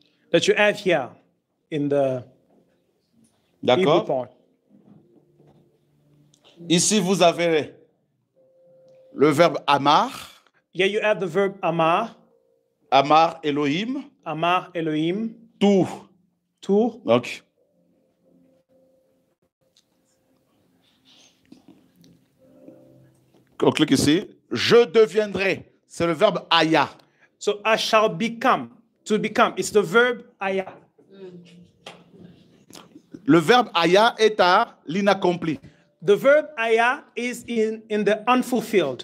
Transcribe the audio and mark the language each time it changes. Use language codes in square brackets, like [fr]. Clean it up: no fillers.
[en] That you have here in the Hebrew part. [fr] Ici, vous avez le verbe amar. [en] Here you have the verb amar. [he] Amar Elohim. Amar Elohim. [fr] Tout. Tout. Donc, on clique ici. Je deviendrai. C'est le verbe aya. [en] So I shall become. To become. It's the verb aya. [fr] Le verbe aya est à l'inaccompli. [en] The verb aya is in the unfulfilled.